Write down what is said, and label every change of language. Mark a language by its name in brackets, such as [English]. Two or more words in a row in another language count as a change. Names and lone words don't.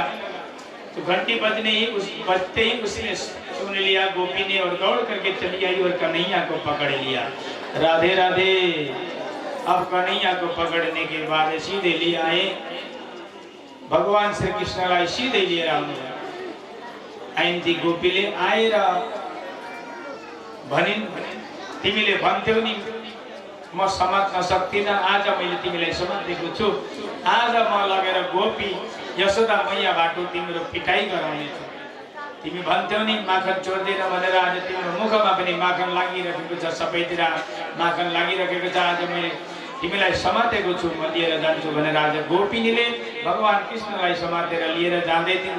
[Hindi] तो घंटी बजते ही उसने सुन लिया गोपी ने और दौड़ करके चली आई और कन्हैया को पकड़ लिया। राधे राधे। अब कन्हैया को पकड़ने के बाद सीधे ले आए भगवान श्री कृष्ण राय, सीधे ले राम आइन थी गोपी ले आए रा [Nepali] भनिन तिमीले भन्थ्यौ नि म समात्न सक्दिनँ, आज मैले तिमीलाई समातेको छु। आज म लगेर गोपी यशोदा मैया बाटो तिम्रो पिटाई गराउने छु। तिमी भन्थ्यौ नि माखन चोर्दैन भनेर, आज तिम्रो मुखमा पनि माखन लागिरहेको छ, सबैतिर माखन लागिरहेको छ। आज मैले तिमीलाई समातेको छु, म लिएर जान्छु भनेर आज गोपिनीले भगवान कृष्णलाई समातेर लिएर जाँदै थिइन्।